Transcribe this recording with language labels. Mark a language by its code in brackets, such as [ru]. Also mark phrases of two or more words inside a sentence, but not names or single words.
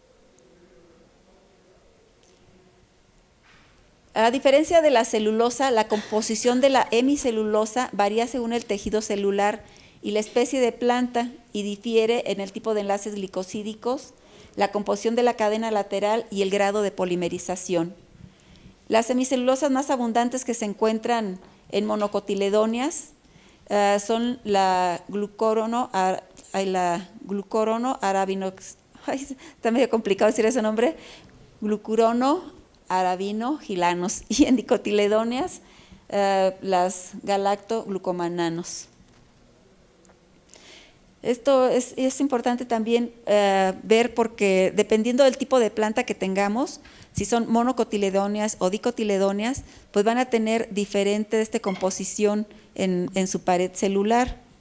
[es] A diferencia de la celulosa, la composición de la hemicelulosa varía según el tejido celular y la especie de planta, y difiere en el tipo de enlaces glicosídicos, la composición de la cadena lateral y el grado de polimerización. Las hemicelulosas más abundantes que se encuentran en monocotiledóneas son la glucórono arabinox, está medio complicado decir ese nombre, glucurono arabino gilanos, y en dicotiledóneas las galactoglucomananos. Esto es importante también ver, porque dependiendo del tipo de planta que tengamos, si son monocotiledóneas o dicotiledóneas, pues van a tener diferente composición en su pared celular.